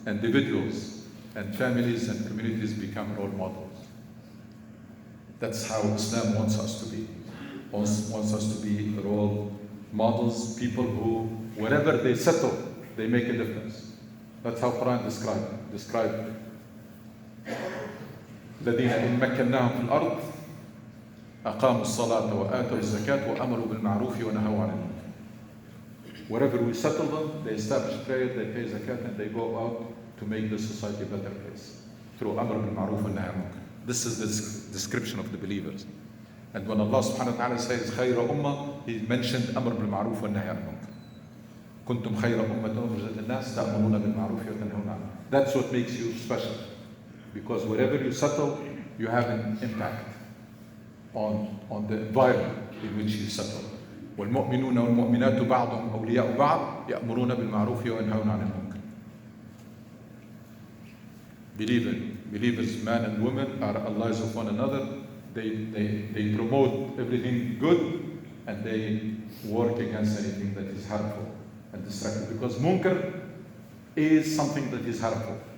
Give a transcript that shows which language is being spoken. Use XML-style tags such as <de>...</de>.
<en>individuals and families and communities become role models. That's how Islam wants us to be. Wants us to be role models, people who, wherever they settle, they make a difference. That's how Quran described</en> <ar>الذين إن مكناهم في الأرض أقاموا الصلاة وآتوا الزكاة وأمروا بالمعروف ونهوا عن المنكر.</ar> <en>Wherever we settle them, they establish prayer, they pay zakat, and they go out to make the society a better place through</en> <ar>أمر بالمعروف والنهي عن المنكر.</ar> <en>This is the description of the believers. And when Allah subhanahu wa ta'ala says</en> <ar>خير أمة,</ar> <en>He mentioned</en> <ar>أمر بالمعروف والنهي عن المنكر. كنتم خير أمة أخرجت للناس تأمرون بالمعروف وتنهون عن المنكر.</ar> <en>That's what makes you special. Because wherever you settle, you have an impact on the environment in which you settle.</en> <ar>والمؤمنون والمؤمنات بعضهم أولياء بعض يأمرون بالمعروف وينهون عن المنكر.</ar> <en>Believers, men and women, are allies of one another. They promote everything good and they work against anything that is harmful and destructive. Because munkar is something that is harmful.</en>